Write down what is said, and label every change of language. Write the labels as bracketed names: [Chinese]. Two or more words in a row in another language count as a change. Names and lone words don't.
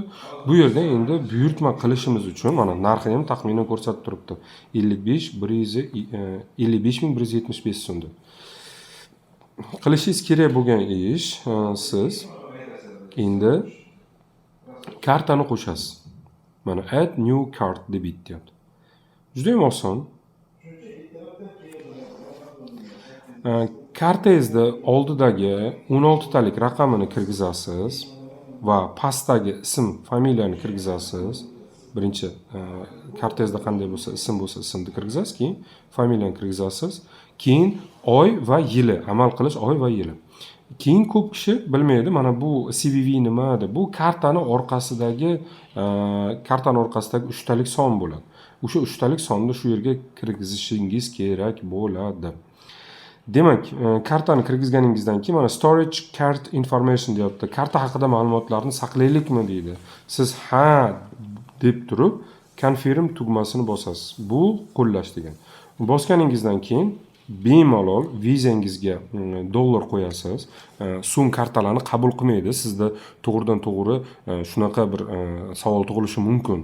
[Uzbek] Bu yerda endi buyurtma qilishimiz uchun mana narxi ham taxminan ko'rsatib turibdi. 55.175 so'mda. Qilishingiz kerak bo'lgan ish, siz endi kartani qo'shasiz. Mana [English] add new card [Uzbek] deb aytyapti. Juda ham oson. Kartangizda oldidagi 16 talik raqamini kirgizasiz va pastdagi ism, familiyani kirgizasiz. Birinchi kartangizda qanday bo'lsa, ismni kirgizasiz, keyin familiyani kirgizasiz, keyin oy va yili, amal qilish oy va yili. Keyin ko'p kishi bilmaydi, mana bu CVV nima deb. Bu kartaning orqasidagi 3 talik son bo'ladi. O'sha 3 talik sonni shu yerga kirgizishingiz kerak bo'ladi. Demak, kartani kirgizganingizdan keyin mana [English] storage card information [Uzbek] deyapti. Karta haqida ma'lumotlarni saqlaylikmi deydi. Siz ha deb turib confirm tugmasini bosasiz. Bu qo'llash degan. Bosganingizdan keyin bemalol vizangizga dollar qo'yasiz. So'ng kartalarni qabul qilmaydi. Sizda to'g'ridan to'g'ri shunaqa bir savol tug'ilishi mumkin.